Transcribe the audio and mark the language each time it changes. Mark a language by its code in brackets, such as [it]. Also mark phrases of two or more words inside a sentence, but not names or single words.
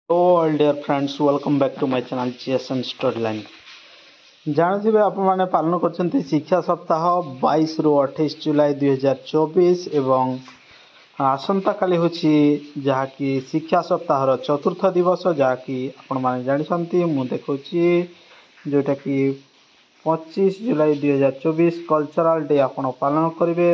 [en] Hello, all dear friends. Welcome back to my channel GSN Storyline. [or] ଜାଣିଥିବେ ଆପଣମାନେ ପାଳନ କରୁଛନ୍ତି ଶିକ୍ଷା ସପ୍ତାହ 22ରୁ 28 ଜୁଲାଇ 2024 ଏବଂ ଆସନ୍ତାକାଲି ହେଉଛି ଯାହାକି ଶିକ୍ଷା ସପ୍ତାହର ଚତୁର୍ଥ ଦିବସ ଯାହାକି ଆପଣମାନେ ଜାଣିଛନ୍ତି ମୁଁ ଦେଖାଉଛି ଯେଉଁଟାକି 25 ଜୁଲାଇ 2024 [en] Cultural Day [or] ଆପଣ ପାଳନ କରିବେ।